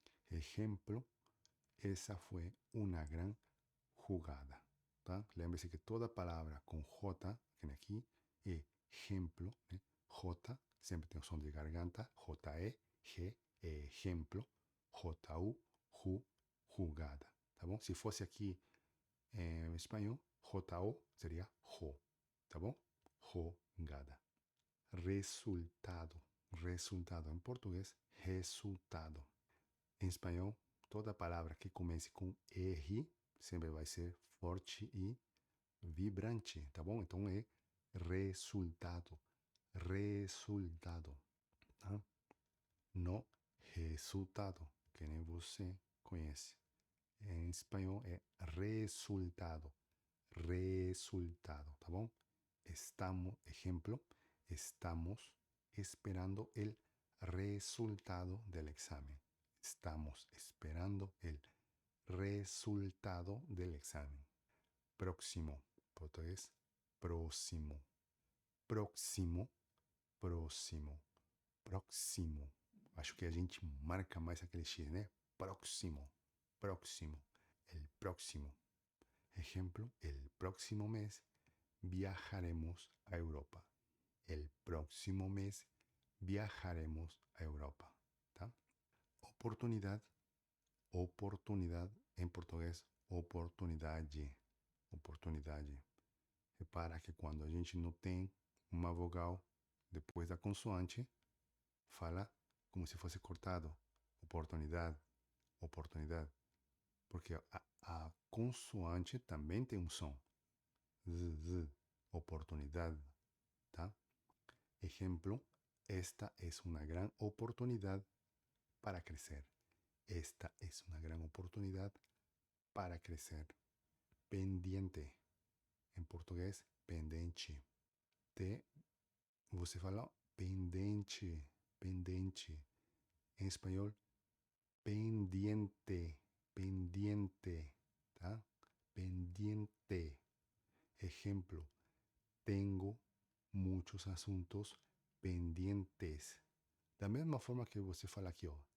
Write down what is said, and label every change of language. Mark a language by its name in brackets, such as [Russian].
[Spanish] Ejemplo, esa fue una gran jugada. [Portuguese] Tá? Lembre-se que toda palavra com J, que tem aqui, é ejemplo, né? J, sempre tem o som de garganta, J-E, G, é exemplo, J-U, ju, jugada. Tá bom? Se fosse aqui em espanhol, J-O seria jo. Tá bom? Jogada. Resultado. Resultado. Em português, resultado. Em espanhol, toda palavra que comece com R sempre vai ser forte e vibrante, tá bom? Então é resultado. Resultado. Tá? No resultado, que nem você conhece. Em espanhol é resultado. Resultado, tá bom? [Spanish] Estamos, ejemplo, estamos esperando el resultado del examen. Estamos esperando el resultado del examen. [Portuguese] Próximo, português, próximo. Próximo, próximo, próximo. Acho que a gente marca mais aquele X, né? Próximo, próximo, el próximo. [Spanish] Ejemplo, el próximo mes viajaremos a Europa. El próximo mes viajaremos a Europa. ¿Tá? [Portuguese] Oportunidad, oportunidad, em português, oportunidade. Oportunidade. Repara que quando a gente não tem uma vogal depois da consoante, fala como se fosse cortado. Oportunidade, oportunidade. Porque a consoante também tem um som. [Spanish] Z, z, oportunidad, ¿tá? Ejemplo, esta es una gran oportunidad para crecer. Esta es una gran oportunidad para crecer. [Portuguese] Pendiente. Em português, pendente. Você fala pendente, pendente. Em espanhol, pendiente, pendiente, tá? [Spanish] Pendiente. Ejemplo, tengo muchos asuntos pendientes. [Portuguese] Da mesma forma que você fala aqui, ó.